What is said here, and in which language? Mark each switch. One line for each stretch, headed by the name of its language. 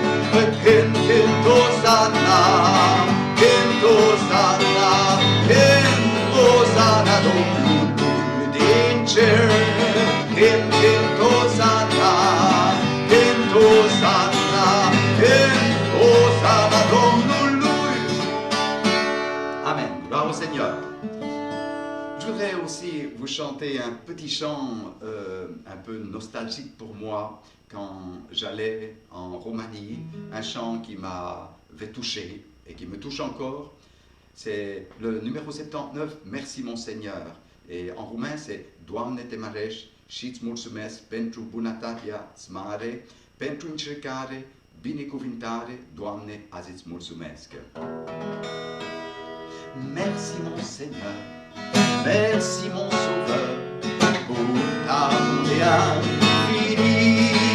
Romanian: Cânt, cânt, Hosanna, cânt, Hosanna, cânt, Hosanna Domnului din cer. Cânt, cânt, Hosanna, cânt, Hosanna, cânt, Hosanna Domnului.
French: Amen. Gloire au Seigneur. Je voudrais aussi vous chanter un petit chant un peu nostalgique pour moi quand j'allais en Roumanie, un chant qui m'avait touché et qui me touche encore. C'est le numéro 79, Merci mon Seigneur. Et en roumain c'est
Romanian: Doamne te mărești și îți mulțumesc pentru bunătatea-ți mare, pentru încercare, binecuvântare, Doamne, azi îți mulțumesc.
French: Merci mon Seigneur, merci mon Sauveur, pour ta bonté infinie.